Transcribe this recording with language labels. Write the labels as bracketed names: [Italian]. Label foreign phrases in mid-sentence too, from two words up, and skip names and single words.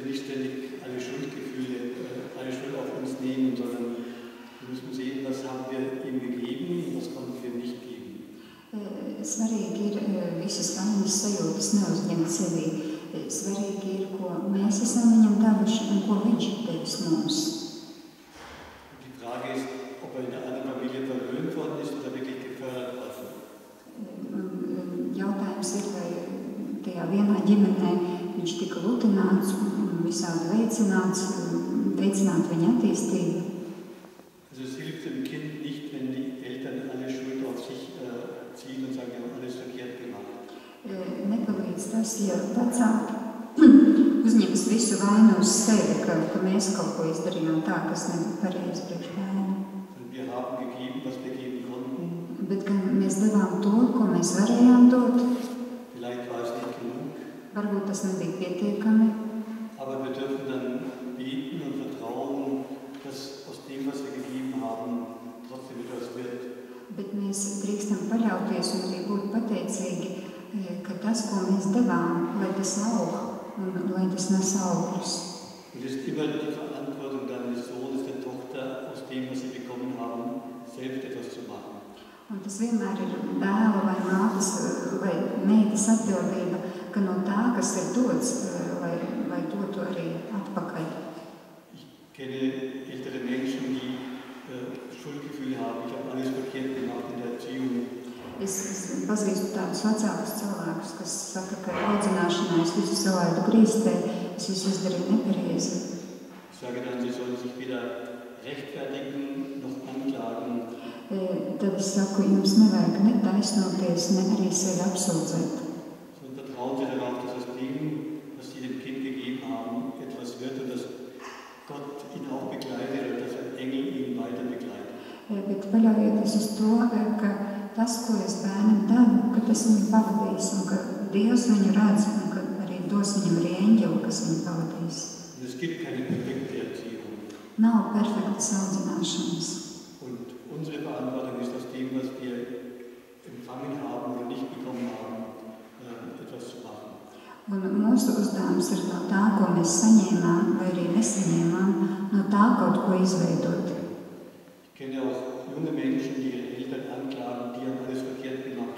[German] nicht ständig alle Schuldgefühle, alle Schuld auf uns nehmen, sondern wir müssen sehen, was haben wir ihm gegeben und was konnten wir nicht geben. [Latvian] Svarīgi ir visas vainas sajūtas neuzņemt sevī. Svarīgi ir, ko mēs esam viņam devuši un ko viņš ir devis mums. [German] Die Frage ist, ob in der anderen Familie verwöhnt worden ist oder wirklich gefördert worden. [Latvian] Jautājums ir, vai tajā vienā ģimenē viņš tika lutināts un visādi veicināt viņa attīstību. [German] Also es hilft dem Kind nicht, wenn die Eltern alle Schuld auf sich ziehen und sagen, wir haben alles verkehrt gemacht. [Latvian] Nepalīdz tas, ja vecāki uzņems visu vainu uz sevi, ka mēs kaut ko izdarījām tā, kas nebija pareizi priekš bērnu. [German] Wir haben gegeben, was wir geben konnten. [Latvian] Bet gan mēs devām to, ko mēs varējām dot. [German] Vielleicht war es nicht genug. [Latvian] Varbūt tas nebija pietiekami. [German] Aber wir dürfen dann beten und vertrauen, dass aus dem, was wir gegeben haben, trotzdem etwas wird. [Latvian] Bet mēs drīkstam paļauties un arī būt pateicīgi, ka tas, ko mēs devām, lai tas aug un lai tas nes augļus. [German] Und es ist immer die Verantwortung dann des Sohnes, der Tochter, aus dem, was sie bekommen haben, selbst etwas zu machen. [Latvian] Un tas vienmēr ir dēla vai mātes vai meitas atbildība, ka no tā, kas ir dots, lai dotu arī atpakaļ. [German] Ich kenne ältere Menschen, die Schuldgefühle haben. Ich habe alles verkehrt gemacht in der Erziehung. [Latvian] Es pazīstu tādus vecākus cilvēkus, kas saka, ka audzināšanā es visu salaidu grīstē, es visu izdarīju nepareizi. [German] Ich sage dann, sie sollen sich weder rechtfertigen noch anklagen. [Latvian] Tad es saku, jums nevajag ne taisnoties, ne arī sevi apsūdzēt. [German] Sondern vertrauen Sie darauf, dass aus dem, was Sie dem Kind gegeben haben, etwas wird und dass Gott ihn auch begleitet und dass ein Engel ihn weiter begleitet. [Latvian] Bet paļaujieties uz to, ka tas, ko es bērnam devu, ka tas viņu pavadīs un ka Dievs viņu redz un ka arī dos viņam arī eņģeli, kas viņu pavadīs. [German] Und es gibt keine perfekte Erziehung. [Latvian] Nav perfektas audzināšanas. [German] Und unsere Verantwortung ist, aus dem, was wir empfangen haben oder nicht bekommen haben, etwas zu machen. [Latvian] Un mūsu uzdevums ir no tā, ko mēs saņēmām vai arī nesaņēmām, no tā kaut ko izveidot. [German] Ich kenne auch junge Menschen, die ihre Eltern anklagen, die haben alles verkehrt gemacht.